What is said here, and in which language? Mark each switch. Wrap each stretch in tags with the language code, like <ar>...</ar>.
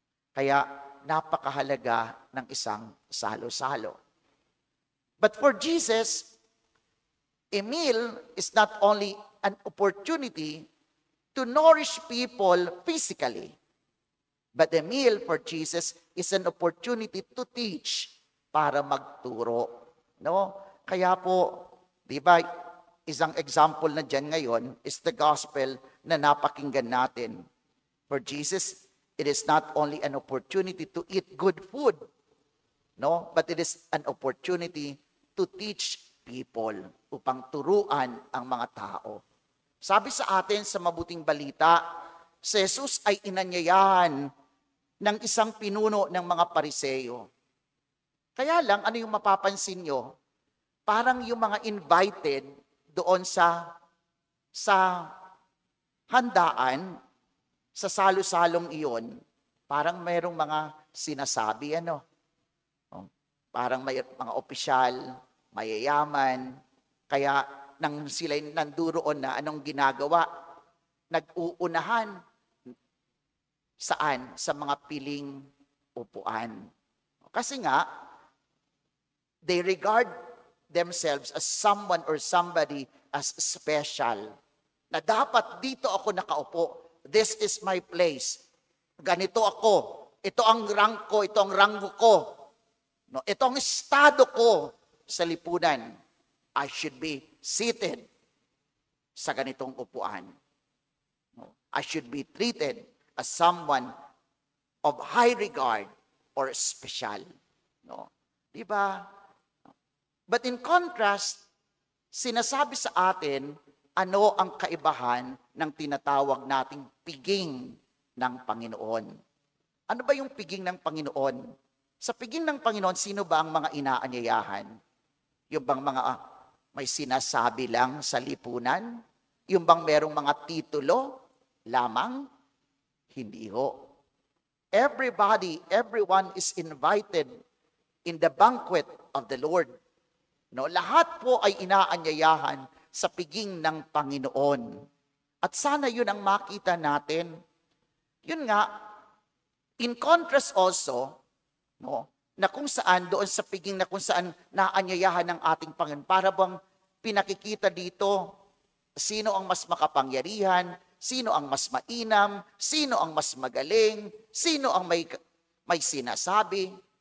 <tl>Kaya napakahalaga ng isang salo-salo.</tl> <en>But for Jesus, a meal is not only an opportunity to nourish people physically, but the meal for Jesus is an opportunity to teach,</en> <tl>para magturo. Kaya po, di ba, Isang example na dyan ngayon</tl> <en>is the gospel</en> <tl>na napakinggan natin.</tl> <en>For Jesus, it is not only an opportunity to eat good food, no, but it is an opportunity to teach people,</en> <tl>upang turuan ang mga tao. Sabi sa atin sa mabuting balita, si Jesus ay inanyayahan ng isang pinuno ng mga Pariseo. Kaya lang, ano yung mapapansin nyo? Parang yung mga invited doon sa handaan, sa salo-salong iyon, parang mayroong mga sinasabi, parang may mga opisyal, mayayaman, kaya nang sila'y nanduroon na anong ginagawa, nag-uunahan saan? Sa mga piling upuan. Kasi nga,</tl> <en>they regard themselves as someone or somebody as special.</en> <tl>Na dapat dito ako nakaupo.</tl> <en>This is my place.</en> <tl>Ganito ako. Ito ang rank ko, ito ang ranggo ko. No, ito ang estado ko sa lipunan.</tl> <en>I should be seated</en> <tl>sa ganitong upuan.</tl> <en>No, I should be treated as someone of high regard or special.</en> <tl>No, di ba?</tl> <en>But in contrast,</en> <tl>sinasabi sa atin ano ang kaibahan ng tinatawag nating piging ng Panginoon. Ano ba yung piging ng Panginoon? Sa piging ng Panginoon, sino ba ang mga inaanyayahan? Yung bang mga may sinasabi lang sa lipunan? Yung bang merong mga titulo lamang? Hindi ho.</tl> <en>Everyone is invited in the banquet of the Lord.</en> <tl>No, lahat po ay inaanyayahan sa piging ng Panginoon. At sana yun ang makita natin. Yun nga,</tl> <en>in contrast also,</en> <tl>no, na kung saan doon sa piging na kung saan naanyayahan ng ating Panginoon, para bang pinakikita dito sino ang mas makapangyarihan, sino ang mas mainam, sino ang mas magaling, sino ang may sinasabi.</tl>